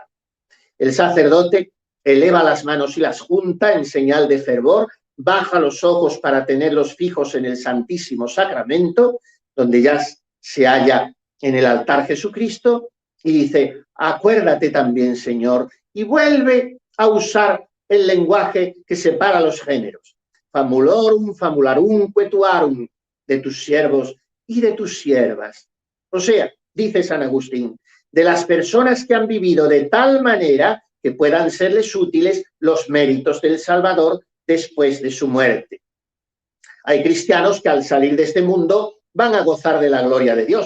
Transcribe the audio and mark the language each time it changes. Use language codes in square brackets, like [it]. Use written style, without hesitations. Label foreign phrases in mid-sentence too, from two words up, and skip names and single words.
[es] El sacerdote eleva las manos y las junta en señal de fervor, baja los ojos para tenerlos fijos en el Santísimo Sacramento, donde ya se halla en el altar Jesucristo, y dice: acuérdate también, Señor, y vuelve a usar el lenguaje que separa los géneros. [la] Famulorum, famularum, quetuarum, [es] de tus siervos y de tus siervas. O sea, dice San Agustín, de las personas que han vivido de tal manera que puedan serles útiles los méritos del Salvador después de su muerte. Hay cristianos que al salir de este mundo van a gozar de la gloria de Dios.